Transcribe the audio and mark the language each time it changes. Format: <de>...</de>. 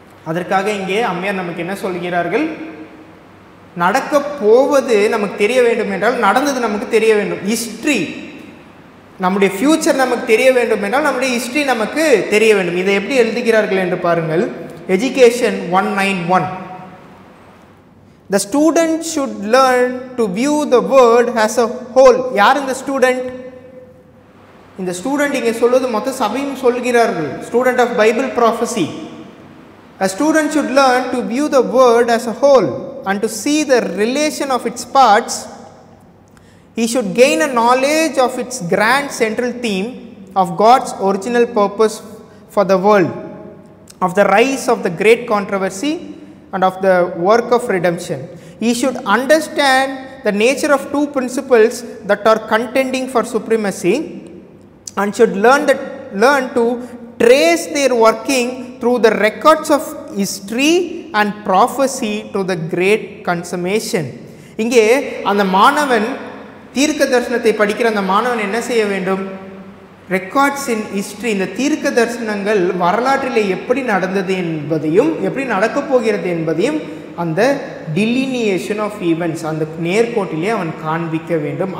<ta>அதற்காக இங்கே அம்மையார் நமக்கு என்ன சொல்கிறார்கள்? நடக்க போவது நமக்கு தெரிய வேண்டும் என்றால் நடந்தது நமக்கு தெரிய வேண்டும். ஹிஸ்ட்ரி, நம்முடைய ஃபியூச்சர் நமக்கு தெரிய வேண்டும் என்றால் நம்முடைய ஹிஸ்ட்ரி நமக்கு தெரிய வேண்டும். இதை எப்படி எழுதுகிறார்கள் என்று பாருங்கள்.</ta> <en>Education 191. The student should learn to view the word as a whole.</en> <ta>யார் இந்த ஸ்டூடெண்ட்? இந்த ஸ்டூடெண்ட் இங்கே சொல்வது மொத்த சபையும் சொல்கிறார்கள்.</ta> <en>Student of Bible prophecy. A student should learn to view the word as a whole and to see the relation of its parts. He should gain a knowledge of its grand central theme of God's original purpose for the world, of the rise of the great controversy and of the work of redemption. He should understand the nature of two principles that are contending for supremacy and should learn to trace their working through the records of history and prophecy to the great consummation.</en> <ta>இங்கே அந்த மாணவன், தீர்க்க தரிசனத்தை படிக்கிற அந்த மாணவன் என்ன செய்ய வேண்டும்?</ta> <en>records in history,</en> <ta>இந்த தீர்க்க தரிசனங்கள் வரலாற்றிலே எப்படி நடந்தது என்பதையும் எப்படி நடக்கப் போகிறது என்பதையும் அந்த</ta> <en>delineation of events,</en> <ta>அந்த நேர்கோட்டிலே அவன் காண்பிக்க வேண்டும்.</ta>